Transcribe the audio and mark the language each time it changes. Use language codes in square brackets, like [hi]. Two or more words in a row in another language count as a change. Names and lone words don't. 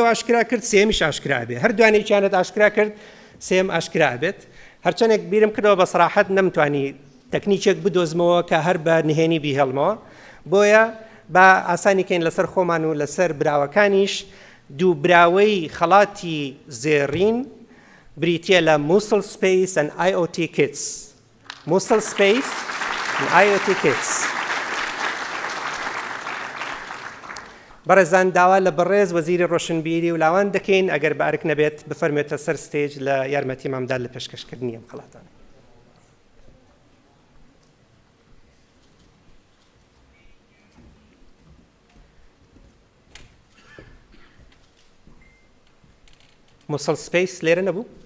[ckb] ئاشکرا کرد سێمیش ئاشکرا بێ هەر دوانێکیانت ئاشکرا کرد سێم ئاشکرا بێت هەرچەندێک بیرم کردەوە بە سەراحەت نەمتوانی تەکنیکێک بدۆزمەوە کە هەر بە نهێنی بیهێڵمەوە بۆیە بە ئاسانیکەین لەسەر خۆمان و لەسەر براوەکانیش دوو براوەی خەڵاتی زێڕین بریتیە لە مووسڵ سپیس [en] and IoT Kits [ckb] موصل سبيس IoT Kids. بەڕێزان داوا لە بەڕێز وەزیری ڕۆشنبیری و لاوان دەکەین ئەگەر بەئەرک نەبێت بفەرمێتە سەر ستێج لە یارمەتی مامدار لە پێشکەشکردنی ئەم خەڵاتان. موصل سپیس لێرە نەبوو؟